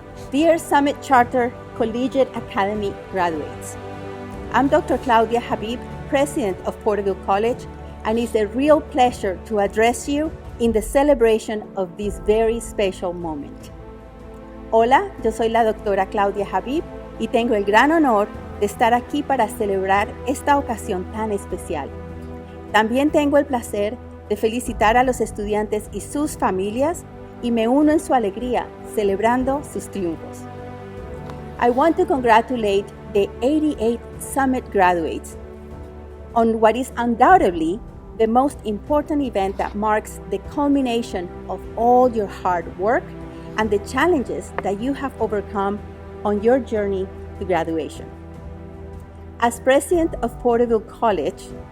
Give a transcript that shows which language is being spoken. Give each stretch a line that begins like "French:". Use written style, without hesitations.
English: Dear Summit Charter Collegiate Academy graduates, I'm Dr. Claudia Habib, President of Porterville College, and it's a real pleasure to address you in the celebration of this very special moment.
Spanish: Hola, yo soy la doctora Claudia Habib y tengo el gran honor de estar aquí para celebrar esta ocasión tan especial. También tengo el placer de felicitar a los estudiantes y sus familias y me uno en su alegría celebrando sus triunfos.
English: I want to congratulate the 88 Summit graduates on what is undoubtedly the most important event that marks the culmination of all your hard work and the challenges that you have overcome on your journey to graduation. As president of Porterville College,